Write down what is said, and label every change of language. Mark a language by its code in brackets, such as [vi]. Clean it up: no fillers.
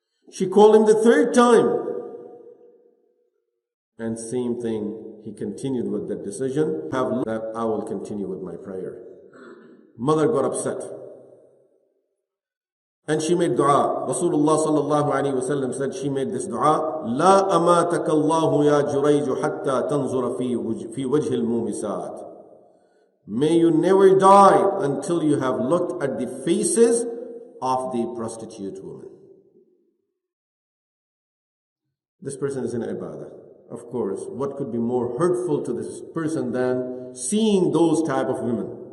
[en] She called him the third time. And same thing, he continued with that decision, that I will continue with my prayer. Mother got upset. And she made dua. Rasulullah sallallahu alayhi wa sallam said she made this dua. [ar] لا أماتك الله يا جريج حتى تنظر في وجه المومسات. [en] May you never die until you have looked at the faces of the prostitute women. This person is in ibadah. Of course, what could be more hurtful to this person than seeing those type of women?